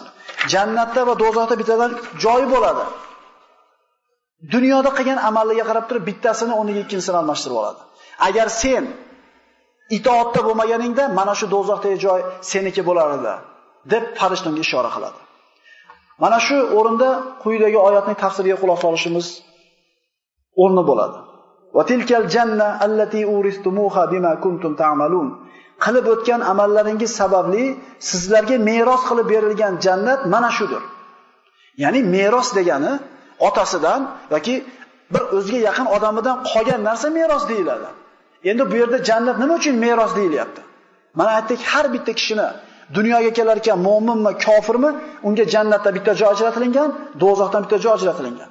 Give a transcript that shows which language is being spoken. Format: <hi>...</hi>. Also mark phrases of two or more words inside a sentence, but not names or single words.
<uz>Jannatda va do'zaxda bittadan joyi bo'ladi. Dunyoda qilgan amaliga qarab turib bittasini o'rniga ikkinchisini almashtirib oladi. Agar sen itoatda bo'lmaganingda mana shu do'zaxdagi joy seniki bo'lar edi, deb farishtaga ishora qiladi. Mana shu o'rinda quyidagi oyatning tafsiriga quloq solishimiz o'rni bo'ladi.</uz> <ar>وتلك الجنة التي أورثتموها بما كنتم تعملون.</ar> <uz>Qilib o'tgan amallaringiz sababli sizlarga meros qilib berilgan jannat mana shudir. Ya'ni meros degani otasidan yoki bir o'ziga yaqin odamidan qolgan narsa meros deyiladi. Endi bu yerda jannat nima uchun meros deyilyapti? Mana aytdik, har bitta kishini dunyoga kelar ekan mo'minmi, kofirmi, unga jannatda bitta joy ajratilingan, do'zaxdan bitta joy ajratilingan.</uz>